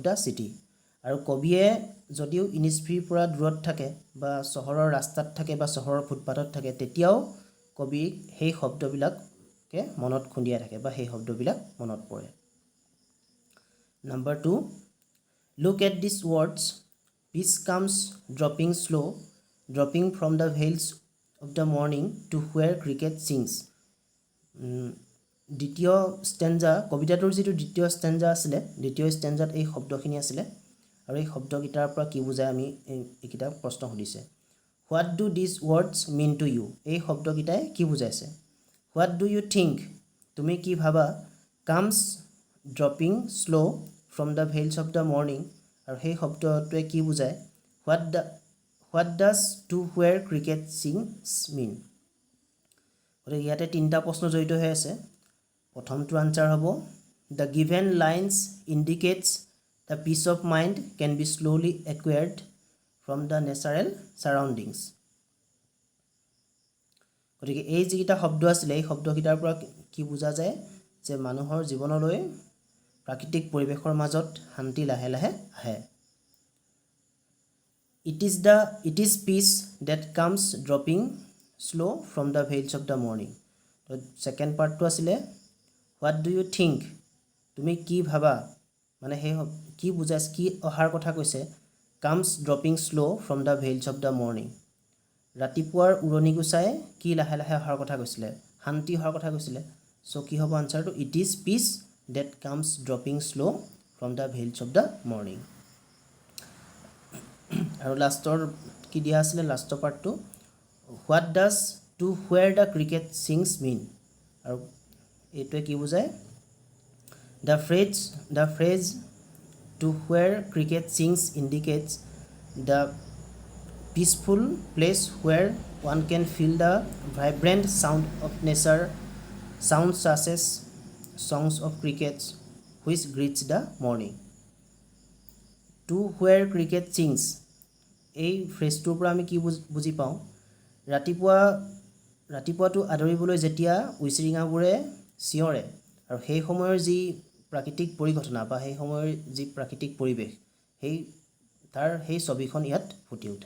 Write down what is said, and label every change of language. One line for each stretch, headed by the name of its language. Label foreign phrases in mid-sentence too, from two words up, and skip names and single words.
English: the city
Assamese: আৰু কবিয়ে যদিও ইনিছফ্ৰিৰ পৰা দূৰত থাকে বা চহৰৰ ৰাস্তাত থাকে বা চহৰৰ ফুটপাথত থাকে তেতিয়াও কবি সেই শব্দবিলাককে মনত খুন্দিয়াই থাকে বা সেই শব্দবিলাক মনত পৰে
English: Number 2 Look at these words Peace comes dropping from the veils of the morning to where cricket sings
Assamese: দ্বিতীয় ষ্টেঞ্জা কবিতাটোৰ যিটো দ্বিতীয় ষ্টেঞ্জা আছিলে দ্বিতীয় ষ্টেঞ্জাত এই শব্দখিনি আছিলে আৰু এই শব্দকেইটাৰ পৰা কি বুজায় আমি এইকেইটা প্ৰশ্ন সুধিছে
English: What do these words mean to you
Assamese: এই শব্দকেইটাই কি বুজাইছে
English: What do you think
Assamese: তুমি কি ভাবা
English: comes dropping slow from the veils of the morning
Assamese: আৰু সেই শব্দটোৱে কি বুজায়
English: What does to where cricket sings mean
Assamese: গতিকে ইয়াতে তিনিটা প্ৰশ্ন জড়িত হৈ আছে প্ৰথমটো আনসাৰ হ'ব
English: The given lines indicates the peace of mind can be slowly acquired from the natural surroundings
Assamese: গতিকে এই যিটা শব্দ আছিল এই শব্দকেইটাৰ পৰা কি বুজা যায় যে মানুহৰ জীৱনলৈ প্ৰাকৃতিক পৰিৱেশৰ মাজত শান্তি লাহে লাহে আহে
English: It is peace that comes dropping slow from the veils of the morning
Assamese: তো সেকেন্ড পার্টটো আছিলে
English: What do you think
Assamese: তুমি কি ভাবা মানে হে কি বুজাইছ কি অহাৰ কথা কৈছে
English: comes dropping slow from the veils of the morning
Assamese: ৰাতিপুৱাৰ উৰণি গুছাই কি লাহে লাহে অহাৰ কথা কৈছিলে শান্তি অহাৰ কথা কৈছিলে সো কি হ'ব আনসাৰটো
English: It is peace that comes dropping slow from the veils of the morning
Assamese: আৰু লাষ্টৰ কি দিয়া আছিল লাষ্টৰ পাৰ্টটো
English: What does to where the cricket sings mean
Assamese: আৰু এইটোৱে কি বুজায়
English: The phrase to where cricket sings indicates the peaceful place where one can feel the vibrant sound of nature sounds such as songs of crickets which greets the morning To where cricket sings
Assamese: এই ফ্ৰেজটোৰ পৰা আমি কি বুজি পাওঁ ৰাতিপুৱাটো আদৰিবলৈ যেতিয়া উইচিৰিঙাবোৰে চিঞৰে আৰু সেই সময়ৰ যি প্ৰাকৃতিক পৰিঘটনা বা সেই সময়ৰ যি প্ৰাকৃতিক পৰিৱেশ সেই ছবিখন ইয়াত ফুটি উঠে।